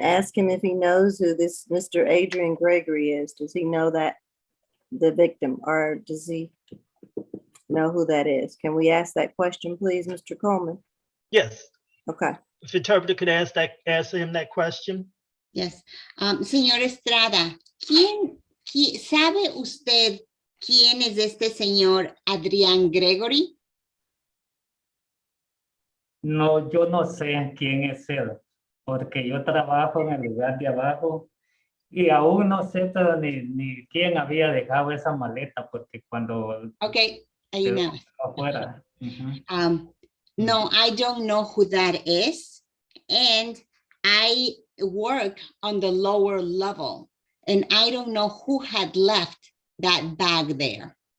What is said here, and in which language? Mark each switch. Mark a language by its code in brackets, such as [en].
[en] Ask him if he knows who this Mr. Adrian Gregory is. Does he know that the victim, or does he know who that is? Can we ask that question, please, Mr. Coleman? Yes. Okay. If the interpreter could answer him that question. Yes. [es] Señor Estrada, ¿sabe usted quién es este señor Adrián Gregory? No, yo no sé quién es él, porque yo trabajo en el lugar de abajo y aún no sé pero ni quién había dejado esa maleta, porque cuando... Okay, ahí nada. Afuera. [en] No, I don't know who that is, and I work on the lower level, and I don't know who had left that bag there.